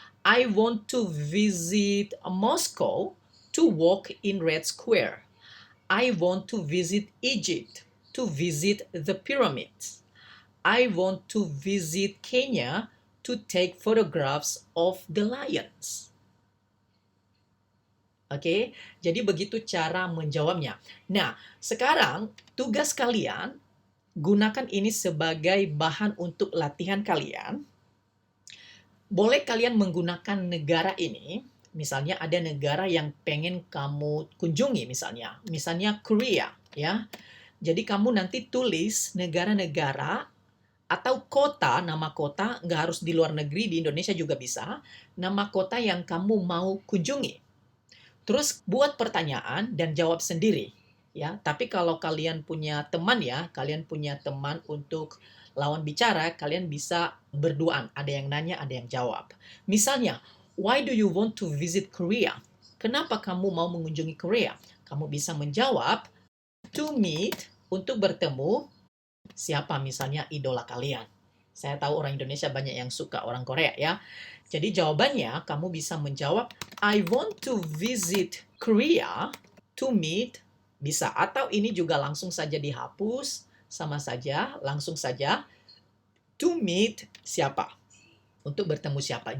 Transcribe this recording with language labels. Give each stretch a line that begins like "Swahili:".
English: I want to visit Moscow to walk in Red Square. I want to visit Egypt to visit the pyramids. I want to visit Kenya to take photographs of the lions.
Indonesian: Oke, jadi begitu cara menjawabnya. Nah, sekarang tugas kalian, gunakan ini sebagai bahan untuk latihan kalian. Boleh kalian menggunakan negara ini, misalnya ada negara yang pengen kamu kunjungi misalnya Korea, ya. Jadi kamu nanti tulis negara-negara atau kota, nama kota, nggak harus di luar negeri, di Indonesia juga bisa, nama kota yang kamu mau kunjungi. Terus buat pertanyaan dan jawab sendiri, ya. Tapi kalau kalian punya teman ya, kalian punya teman untuk lawan bicara, kalian bisa berduaan. Ada yang nanya, ada yang jawab.
English: Misalnya, why do you want to visit Korea?
Indonesian: Kenapa kamu mau mengunjungi Korea? Kamu bisa menjawab
English: to meet,
Indonesian: untuk bertemu siapa, misalnya idola kalian. Saya tahu orang Indonesia banyak yang suka orang Korea ya. Jadi jawabannya kamu bisa menjawab
English: I want to visit Korea to meet,
Indonesian: bisa, atau ini juga langsung saja dihapus, sama saja, langsung saja to meet siapa, untuk bertemu siapa.